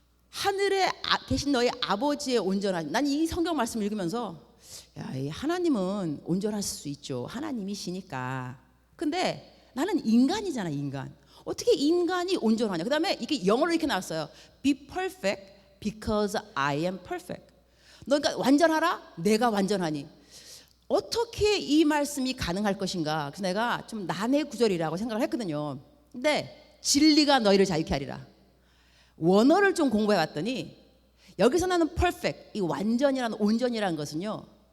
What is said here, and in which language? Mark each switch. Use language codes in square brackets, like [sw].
[ko] 하늘에 계신 너희 아버지의 온전하심. 난 이 성경 말씀 읽으면서 이 하나님은 온전하실 수 있죠. 하나님이시니까. 근데 나는 인간이잖아, 인간. 어떻게 인간이 온전하냐? 그 다음에 이게 영어로 이렇게 나왔어요. [en] Be perfect because I am perfect. [ko] 너가 완전하라? 내가 완전하니. 어떻게 이 말씀이 가능할 것인가? 그래서 내가 좀 난해 구절이라고 생각을 했거든요. 근데 진리가 너희를 자유케 하리라. 원어를 좀 공부해 봤더니 여기서 나는 perfect, 이 완전이라는 온전이라는 것은요.